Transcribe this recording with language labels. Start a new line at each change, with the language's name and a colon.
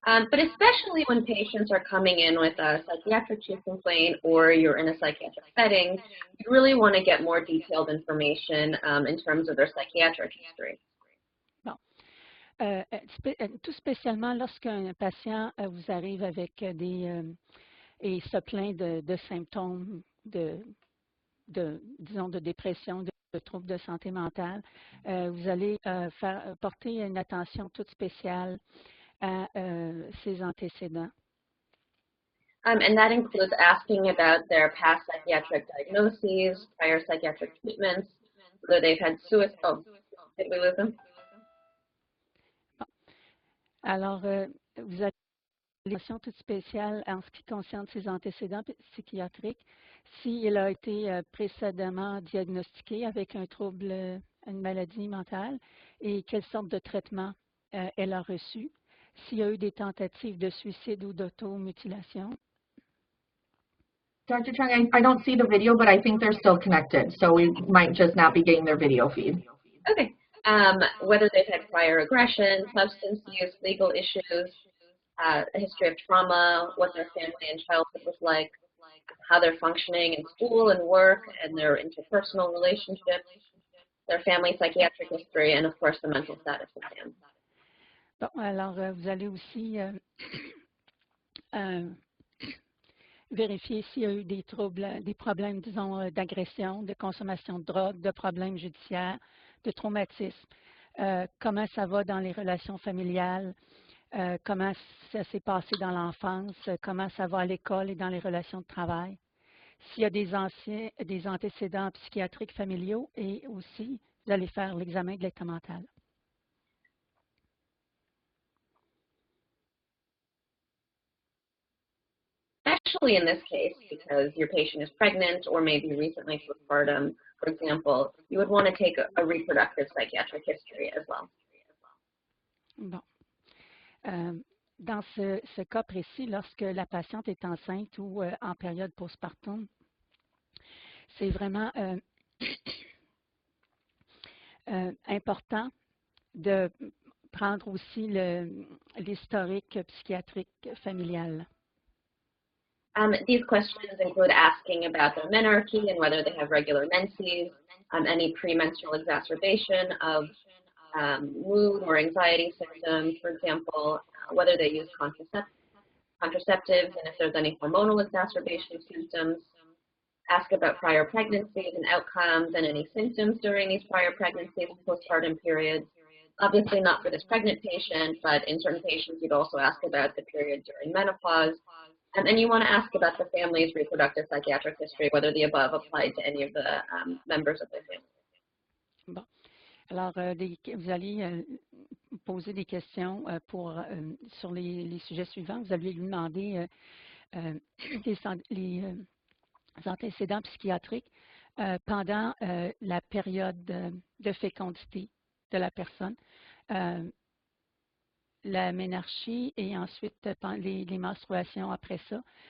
English: But especially when patients are coming in with a psychiatric complaint or you're in a psychiatric setting, you really want to get more detailed information in terms of their psychiatric history.
French: Bon. Tout spécialement lorsqu'un patient vous arrive avec et se plaint de symptômes disons, de dépression, de troubles de santé mentale, vous allez porter une attention toute spéciale à ses antécédents.
English: And that includes asking about their past psychiatric diagnoses, prior psychiatric treatments, whether they've had suicide. Oh, did we lose them?
French: Bon. Alors, vous avez une attention toute spéciale en ce qui concerne ses antécédents psychiatriques, s'il a été précédemment diagnostiqué avec un trouble, une maladie mentale, et quelle sorte de traitement elle a reçu, s'il y a eu des tentatives de suicide ou d'automutilation.
English: Dr. Chung, I don't see the video, but I think they're still connected, so we might just not be getting their video feed. Okay. Whether they've had prior aggression, substance use, legal issues, a history of trauma, what their family and childhood was like, how they're functioning in school and work, and their interpersonal relationships, their family psychiatric history, and of course the mental status of them.
French: Bon, alors vous allez aussi vérifier s'il y a eu des troubles, des problèmes, disons, d'agression, de consommation de drogue, de problèmes judiciaires, de traumatisme. Comment ça va dans les relations familiales, comment ça s'est passé dans l'enfance, comment ça va à l'école et dans les relations de travail. S'il y a des antécédents psychiatriques familiaux et aussi, vous allez faire l'examen de l'état mental.
English: Especially in this case, because your patient is pregnant or maybe recently postpartum, for example, you would want to take a reproductive psychiatric history as well.
French: Bon. Dans ce cas précis, lorsque la patiente est enceinte ou en période postpartum, c'est vraiment important de prendre aussi l'historique psychiatrique familial.
English: These questions include asking about their menarche and whether they have regular menses, any premenstrual exacerbation of mood or anxiety symptoms, for example, whether they use contraceptives, and if there's any hormonal exacerbation symptoms. Ask about prior pregnancies and outcomes and any symptoms during these prior pregnancies and postpartum periods. Obviously not for this pregnant patient, but in certain patients you'd also ask about the period during menopause. And you want to ask about the family's reproductive psychiatric history, whether the above applied to any of the members of the family.
French: Bon. Alors, vous allez poser des questions sur les sujets suivants. Vous allez lui demander les antécédents psychiatriques pendant la période de fécondité de la personne, la ménarchie et ensuite les menstruations après ça.